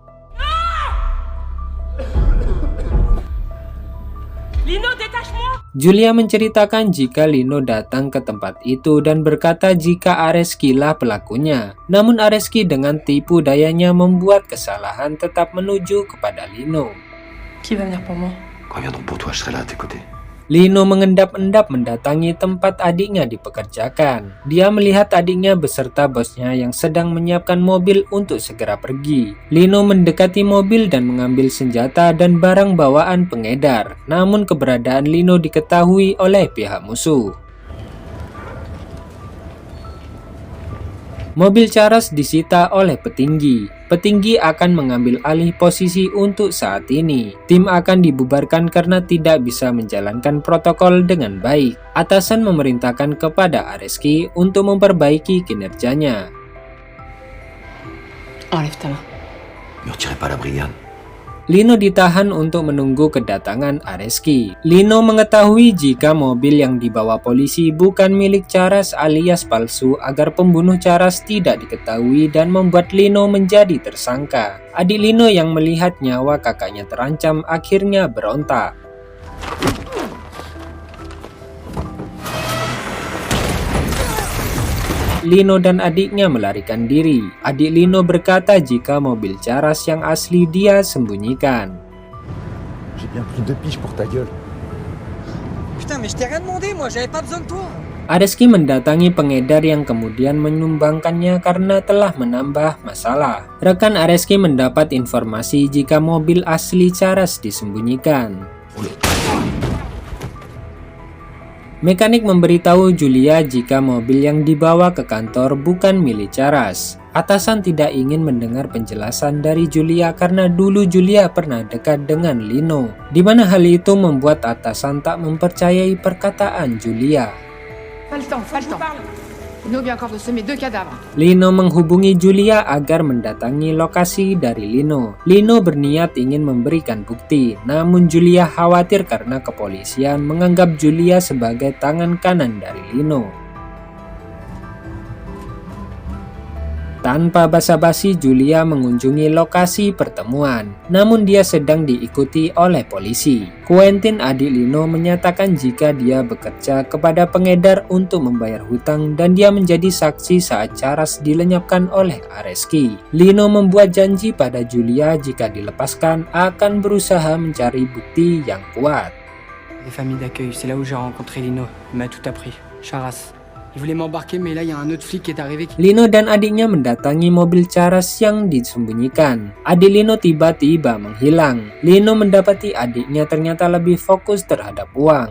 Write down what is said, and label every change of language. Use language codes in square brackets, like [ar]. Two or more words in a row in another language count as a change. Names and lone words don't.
[id] Julia menceritakan jika Lino datang ke tempat itu dan berkata jika Areski lah pelakunya. Namun Areski dengan tipu dayanya membuat kesalahan tetap menuju kepada Lino. [fr] Qui va venir pour moi? Quand ils viendront pour toi, je serai là à tes côtés. [id] Lino mengendap-endap mendatangi tempat adiknya dipekerjakan. Dia melihat adiknya beserta bosnya yang sedang menyiapkan mobil untuk segera pergi. Lino mendekati mobil dan mengambil senjata dan barang bawaan pengedar. Namun keberadaan Lino diketahui oleh pihak musuh. Mobil Charles disita oleh petinggi. Petinggi akan mengambil alih posisi untuk saat ini. Tim akan dibubarkan karena tidak bisa menjalankan protokol dengan baik. Atasan memerintahkan kepada Areski untuk memperbaiki kinerjanya. [fr] Enlève ta main. Ne retirez pas la brigade. [id] Lino ditahan untuk menunggu kedatangan Areski. Lino mengetahui jika mobil yang dibawa polisi bukan milik Charles alias palsu agar pembunuh Charles tidak diketahui dan membuat Lino menjadi tersangka. Adik Lino yang melihat nyawa kakaknya terancam akhirnya berontak. Lino dan adiknya melarikan diri. Adik Lino berkata jika mobil Charles yang asli dia sembunyikan. [fr] J'ai bien pris 2 piges pour ta gueule. Putain, mais je t'ai rien demandé, moi, j'avais pas besoin de toi. [id] Areski mendatangi pengedar yang kemudian menyumbangkannya karena telah menambah masalah. Rekan Areski mendapat informasi jika mobil asli Charles disembunyikan. Mekanik memberitahu Julia jika mobil yang dibawa ke kantor bukan milik Charles. Atasan tidak ingin mendengar penjelasan dari Julia karena dulu Julia pernah dekat dengan Lino, di mana hal itu membuat atasan tak mempercayai perkataan Julia. [fr] Pas le temps. Lino vient encore de semer 2 cadavres. [id] Lino menghubungi Julia agar mendatangi lokasi dari Lino. Lino berniat ingin memberikan bukti, namun Julia khawatir karena kepolisian menganggap Julia sebagai tangan kanan dari Lino. Tanpa basa-basi, Julia mengunjungi lokasi pertemuan, namun dia sedang diikuti oleh polisi. Quentin, adik Lino, menyatakan jika dia bekerja kepada pengedar untuk membayar hutang dan dia menjadi saksi saat Charles dilenyapkan oleh Areski. Lino membuat janji pada Julia jika dilepaskan akan berusaha mencari bukti yang kuat. [fr] Les familles d'accueil, c'est là où j'ai rencontré Lino. Il m'a tout appris. Charras. Il voulait m'embarquer, mais là, il y a un autre flic qui est arrivé. [id] Lino dan adiknya mendatangi mobil Charas yang disembunyikan. Adik Lino tiba-tiba menghilang. Lino mendapati adiknya ternyata lebih fokus terhadap uang.